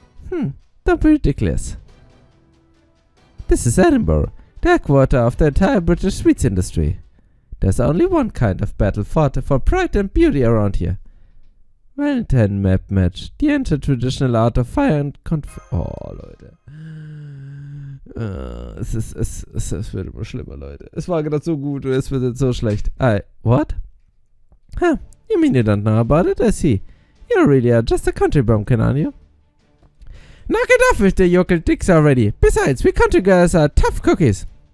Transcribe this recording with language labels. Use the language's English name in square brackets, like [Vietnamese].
[English] Don't be ridiculous. This is Edinburgh, the headquarters of the entire British sweets industry. There's only one kind of battle fought for pride and beauty around here. Well then, Map Match, the ancient traditional art of fire and [German] Oh, Leute. Es wird immer schlimmer, Leute. Es war gerade so gut und es wird jetzt so schlecht. [English] What? Huh, you mean you don't know about it? I see. You really are just a country bumpkin, aren't you? Knock it off with the yokel dicks already. Besides, we country guys are tough cookies.